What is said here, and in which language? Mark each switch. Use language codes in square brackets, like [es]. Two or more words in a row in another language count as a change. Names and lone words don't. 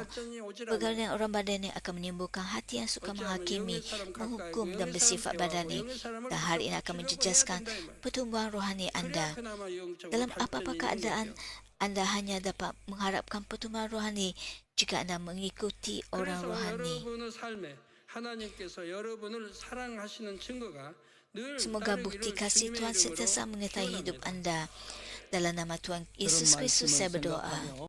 [ms] Bergaul dengan orang badani akan menimbulkan hati yang suka menghakimi, menghukum dan bersifat badani. Dan hal ini akan menjejaskan pertumbuhan rohani anda. Dalam apa-apa keadaan, Anda hanya dapat mengharapkan pertumbuhan rohani jika Anda mengikuti orang [ko] 그래서 [ms] rohani. [ko] 여러분의 삶에 하나님께서 여러분을 사랑하시는 증거가 늘 [ms] Semoga [ko] 따르기를 [ms] bukti kasih [ko] 주님의 [ms] Tuhan [ko] 이름으로 [ms] sentiasa menyertai hidup [ko] 축원합니다. [ms] Anda. Dalam nama Tuhan [ko] 그런 [ms] Yesus Kristus [ko] 말씀을 [ms] saya berdoa. [ko] 생각하며